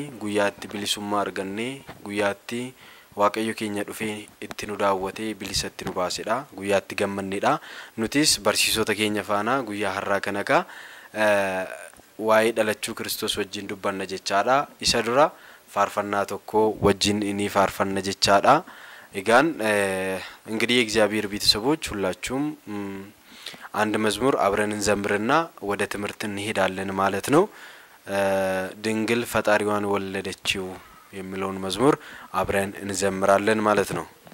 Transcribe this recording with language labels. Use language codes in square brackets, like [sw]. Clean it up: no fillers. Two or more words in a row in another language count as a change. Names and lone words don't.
[om] Guyyaa itti bilisummaa arganne, guyyaa itti Waaqayyo keenya dhufee itti nu daawwatee bilisatti nu baasedha. Guyyaa itti gammannedha. Nutis barsiisota keenya faana guyyaa har'aa kana waa'ee dhalachuu Kiristoos wajjin dubbanna jechaadha. Isa dura faarfannaa tokko wajjin inni faarfanna jechaadha. [am] Egaan እንግዲህ የእግዚአብሔር ቤተሰቦች ሁላችሁም አንድ መዝሙር አብረን እንዘምርና ወደ ትምህርት እንሄዳለን ማለት ነው። ድንግል ፈጣሪዋን ወለደችው የሚለውን መዝሙር አብረን እንዘምራለን ማለት ነው።